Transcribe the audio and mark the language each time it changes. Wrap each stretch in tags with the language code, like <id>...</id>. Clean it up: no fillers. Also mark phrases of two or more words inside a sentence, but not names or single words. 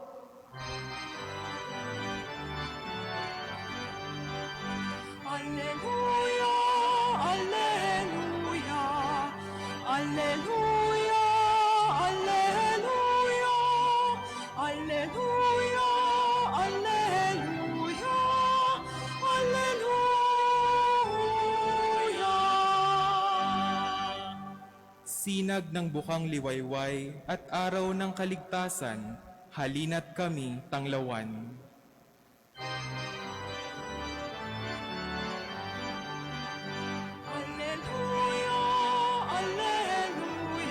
<la>Alleluia, alleluia, alleluia, alleluia, alleluia, alleluia, alleluia.</la> <tl>Sinag ng bukang liwayway at araw ng kaligtasan, halina't kami tanglawan.</tl> <la>Alleluia, alleluia.</la>